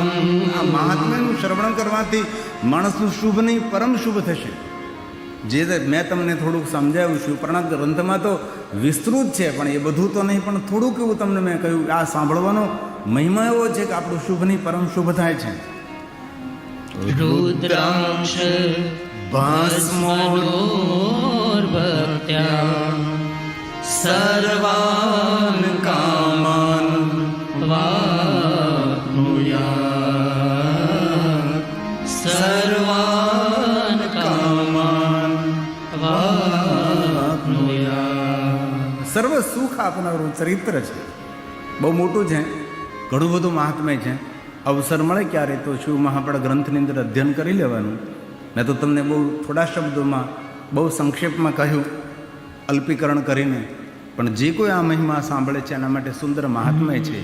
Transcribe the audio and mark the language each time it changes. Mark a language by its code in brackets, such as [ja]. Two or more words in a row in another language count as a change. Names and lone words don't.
[gu] આ મહાત્મ્યનું શ્રવણ કરવાથી માણસનું શુભ નહીં પરમ શુભ થશે. જે મેં તમને થોડુંક સમજાવ્યું છું, પ્રણામ ગ્રંથમાં તો વિસ્તૃત છે પણ એ બધું તો નહીં, પણ થોડુંક એવું તમને મેં કહ્યું. આ સાંભળવાનો મહિમા એવો છે કે આપણું શુભ નહીં પરમ શુભ થાય છે. [sa] રુદ્રાક્ષ भस्मोर्भक्त्या सर्वान कामान वाप्नुयात सर्वान कामान वाप्नुयात. [gu] સર્વ સુખ આપનારું ચરિત્ર છે, બહુ મોટું છે, ઘણું બધું મહાત્મ્ય છે. અવસર મળે ક્યારે તો શિવ મહાપળ ગ્રંથની અંદર અધ્યયન કરી લેવાનું. મેં તો તમને બહુ થોડા શબ્દોમાં બહુ સંક્ષેપમાં કહ્યું, અલ્પીકરણ કરીને, પણ જે કોઈ આ મહિમા સાંભળે છે એના માટે સુંદર મહાત્મ્ય છે.